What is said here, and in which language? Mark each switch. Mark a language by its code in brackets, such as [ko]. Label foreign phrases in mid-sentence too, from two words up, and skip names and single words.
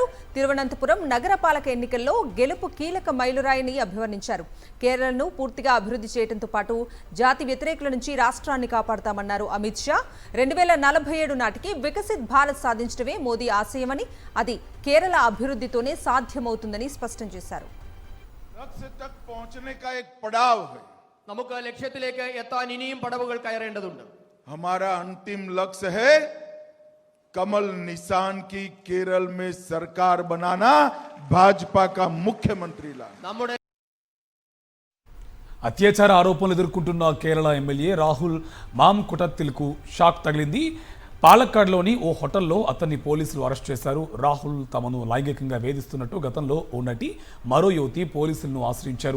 [te] తిరువనంతపురం నగరపాలక ఎన్నికల్లో గెలుపు కీలక మైలురాయిని అభివర్ణించారు. కేరళను పూర్తిగా అభివృద్ధి చేయడంతో పాటు జాతి వ్యతిరేకుల నుంచి రాష్ట్రాన్ని కాపాడతామన్నారు అమిత్ షా. 2047 నాటికి వికసిత్ భారత్ సాధించడమే మోదీ ఆశయమని, అది కేరళ అభివృద్ధితోనే సాధ్యమవుతుందని స్పష్టం చేశారు. [ml] നമുക്ക് ലക്ഷ്യത്തിലേക്ക് എത്താൻ ഇനിയും പടവുകൾ കയറേണ്ടതുണ്ട്. [hi] हमारा अंतिम लक्ष्य है कमल निशान की केरल में सरकार बनाना, भाजपा का मुख्यमंत्री लाना. [ml] നമ്മുടെ [te] అత్యాచార ఆరోపణలు ఎదుర్కొంటున్న కేరళ ఎమ్మెల్యే రాహుల్ మాంకుటత్తిల్కు షాక్ తగిలింది. పాలక్కాడ్లోని ఓ హోటల్లో అతన్ని పోలీసులు అరెస్ట్ చేశారు. రాహుల్ తమను లైంగికంగా వేధిస్తున్నట్టు గతంలో ఓ నటి, మరో యువతి పోలీసులను ఆశ్రయించారు.